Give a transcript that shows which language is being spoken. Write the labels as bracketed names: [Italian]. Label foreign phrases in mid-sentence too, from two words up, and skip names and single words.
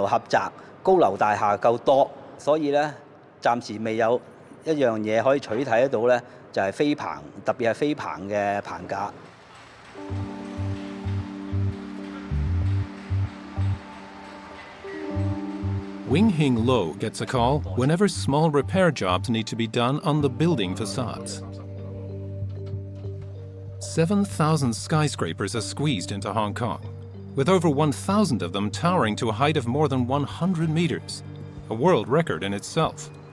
[Cantonese] 狹窄，高樓大廈夠多，所以咧暫時未有一樣嘢可以取替得到咧，就係飛棚，特別係飛棚嘅棚架。 [English] Wing Hing Lo gets a call whenever small repair jobs need to be done on the building facades. 7,000 skyscrapers are squeezed into Hong Kong, with over 1,000 of them towering to a height of more than 100 meters, a world record in itself.